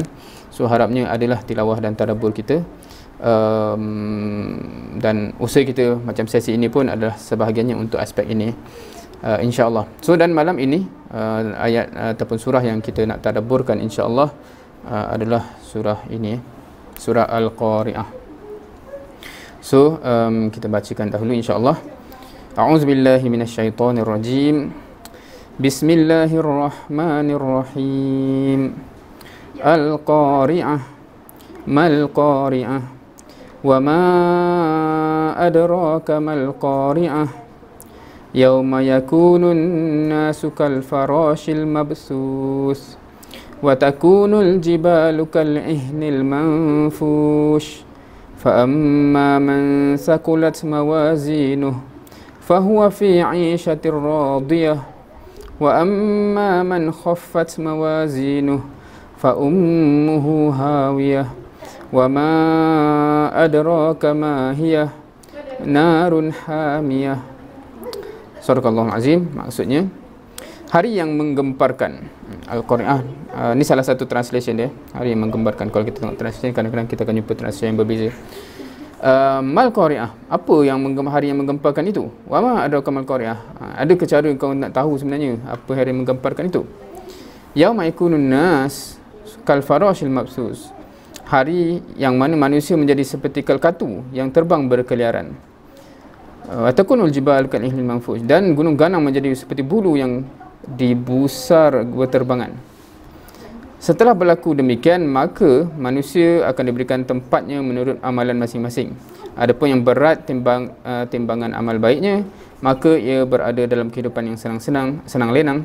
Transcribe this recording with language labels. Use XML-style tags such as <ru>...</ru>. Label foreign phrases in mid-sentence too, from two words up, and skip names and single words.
<ms>So harapnya adalah tilawah dan tadabbur kita, dan usaha kita macam sesi ini pun adalah sebahagiannya untuk aspek ini, insya-Allah. So dan malam ini ayat ataupun surah yang kita nak tadabburkan insya-Allah adalah surah ini, surah Al-Qari'ah. So kita bacakan dahulu insya-Allah.</ms> <ar>أعوذ بالله من الشيطان الرجيم. بسم الله الرحمن الرحيم. القارعة. ما القارعة. وما أدراك ما القارعة. يوم يكون الناس كالفراش المبثوث. وتكون الجبال كالعهن المنفوش. فأما من ثقلت موازينه فهو في عيشة راضية وأما من خفت موازينه فأمه هاوية وما أدراك ما هي نار حامية. صدق الله العظيم.</ar> <ms>Maksudnya hari yang menggemparkan. Al-Qari'ah, ini salah satu translation dia, hari yang menggemparkan. Kalau kita tengok translation, kadang-kadang kita akan jumpa translation yang berbeza.</ms> <ar>ما القارعة,</ar> <ms>apa yang hari yang menggemparkan itu?</ms> <ar>وما أدراك ما القارعة,</ar> <ms>ada ke cara kau nak tahu sebenarnya apa hari yang menggemparkan itu?</ms> <ar>يوم يكون الناس كالفراش المبثوث,</ar> <ms>hari yang mana manusia menjadi seperti kalkatu yang terbang berkeliaran.</ms> <ar>وتكون الجبال كالعهن المنفوش,</ar> <ms>dan gunung ganang menjadi seperti bulu yang dibusar berterbangan. Setelah berlaku demikian, maka manusia akan diberikan tempatnya menurut amalan masing-masing. Adapun yang berat timbangan amal baiknya, maka ia berada dalam kehidupan yang senang-senang, senang lenang.</ms>